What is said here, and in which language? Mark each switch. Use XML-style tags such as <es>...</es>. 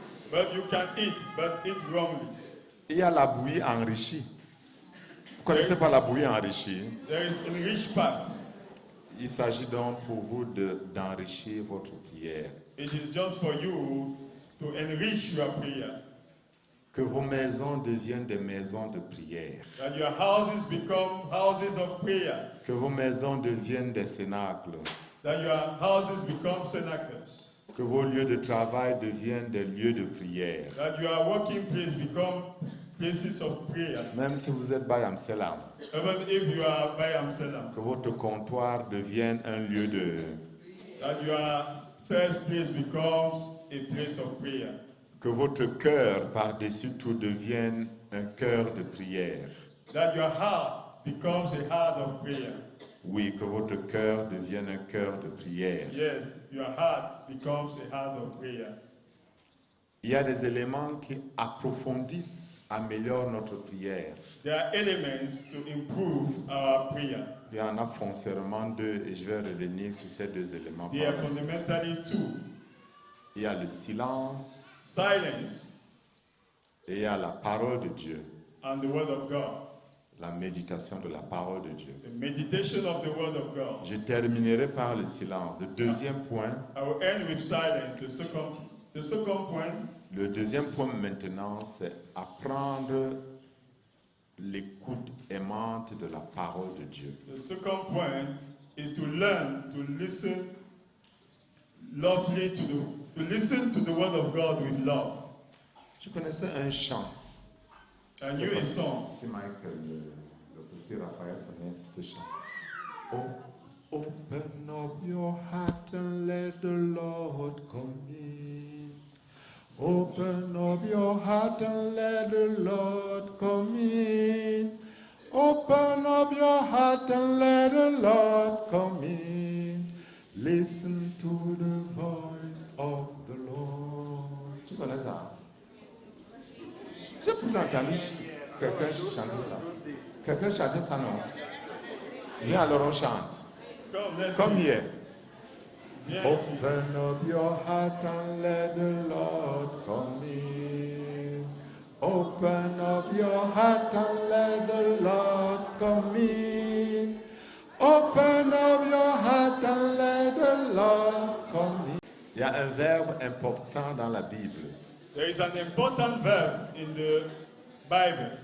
<en>But you can eat, but eat wrongly.</en> <fr>Il y a la bouillie enrichie. Vous ne connaissez pas la bouillie enrichie?</fr> <en>There is enriched part.</en> <fr>Il s'agit donc pour vous d'enrichir votre prière.</fr> <en>It is just for you to enrich your prayer.</en> <fr>Que vos maisons deviennent des maisons de prière.</fr> <en>That your houses become houses of prayer.</en> <fr>Que vos maisons deviennent des cénacles.</fr> <en>That your houses become cenacles.</en> <fr>Que vos lieux de travail deviennent des lieux de prière.</fr> <en>That your working place become places of prayer.</en> <fr>Même si vous êtes by Amsterdam.</fr> <en>Even if you are by Amsterdam.</en> <fr>Que votre comptoir devienne un lieu de...</fr> <en>That your sales place becomes a place of prayer.</en> <fr>Que votre cœur par-dessus tout devienne un cœur de prière.</fr> <en>That your heart becomes a heart of prayer.</en> <fr>Oui, que votre cœur devienne un cœur de prière.</fr> <en>Yes, your heart becomes a heart of prayer.</en> <fr>Il y a des éléments qui approfondissent, améliorent notre prière.</fr> <en>There are elements to improve our prayer.</en> <fr>Il y en a foncièrement deux et je vais revenir sur ces deux éléments.</fr> <en>They are fundamentally two.</en> <fr>Il y a le silence</fr> <en>Silence</en> <fr>et il y a la parole de Dieu,</fr> <en>and the word of God.</en> <fr>la méditation de la parole de Dieu.</fr> <en>The meditation of the word of God.</en> <fr>Je terminerai par le silence. Le deuxième point.</fr> <en>I will end with silence. The second point.</en> <fr>Le deuxième point maintenant, c'est apprendre l'écoute aimante de la parole de Dieu.</fr> <en>The second point is to learn to listen lovely to listen to the word of God with love.</en> <fr>Je connaissais un chant.</fr> <en>I knew a song.</en> <fr>Si Michael, le petit Raphaël connaît ce chant.</fr> <en>Oh, open up your heart and let the Lord come in. Open up your heart and let the Lord come in. Open up your heart and let the Lord come in. Listen to the voice of the Lord.</en> <fr>Tu connais ça? J'ai pourtant entendu quelqu'un chanter ça. Quelqu'un chantait ça, non? Viens alors on chante. Comme hier.</fr> <en>Open up your heart and let the Lord come in. Open up your heart and let the Lord come in. Open up your heart and let the Lord come in.</en> <fr>Il y a un verbe important dans la Bible.</fr> <en>There is an important verb in the Bible.</en>